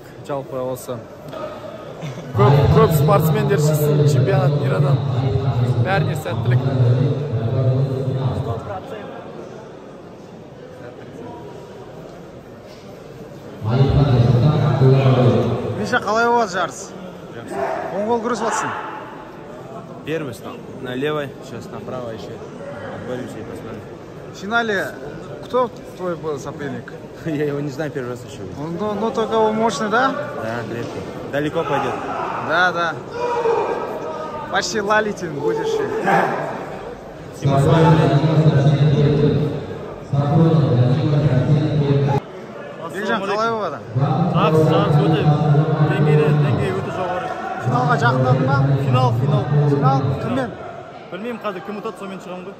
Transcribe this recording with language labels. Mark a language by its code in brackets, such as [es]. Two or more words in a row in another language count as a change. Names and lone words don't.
[kk] Жалпы осы көп спортсмендер шықсын [ru] чемпионат мирадан. [kk] Бәріне сәттілік. Миша, қалай болады жарыс? Оң қол күресіп жатсың? [ru] Первый стал на левой, сейчас направо еще. Отборимся и посмотрим. В финале кто твой был соперник? Я его не знаю, первый раз еще видел. Ну только он мощный, да? Да, крепкий. Далеко пойдет. Да, да. Почти лалитин будешь. [kk] Бекжан, қалай болады? Жақсы өте. Деңгей өте жоғары. Финалға жақындадың ба? Финал. Финал кіммен? Білмеймін қазір кім ұтады, сонымен шығамын ғой.